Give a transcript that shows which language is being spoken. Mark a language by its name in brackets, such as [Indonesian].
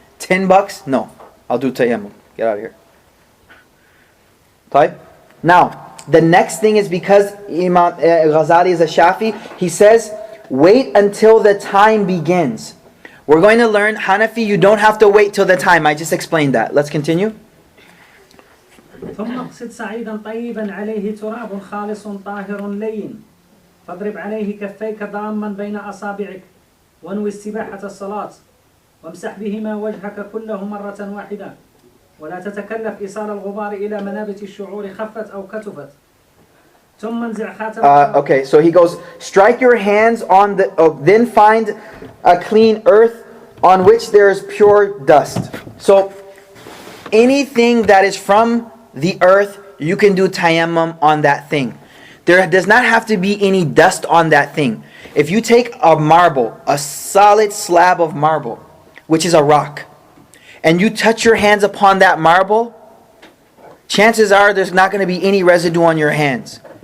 [English] $10? No. I'll do tayammum. Get out of here. Type. Now, the next thing is because Imam AL-GHAZALI is a Shafi, he says, wait until the time begins. We're going to learn Hanafi, you don't have to wait till the time. I just explained that. Let's continue. [Arabic] ثم اقصد صعيدا طيبا عليه تراب خالص طاهر لين فاضرب عليه كفيك ضاما بين أصابعك وانوي استباحة الصلاة وامسح بهما وجهك كله مرة واحدة ولا تتكلف إيصال الغبار إلى منابت الشعور خفت أو كتفت ثم انزع خاتم. [English] Okay, so he goes, strike your hands on the, then find a clean earth on which there is pure dust. So anything that is from the earth, you can do tayammum on that thing. There does not have to be any dust on that thing. If you take a marble, a solid slab of marble, which is a rock, and you touch your hands upon that marble, chances are there's not going to be any residue on your hands.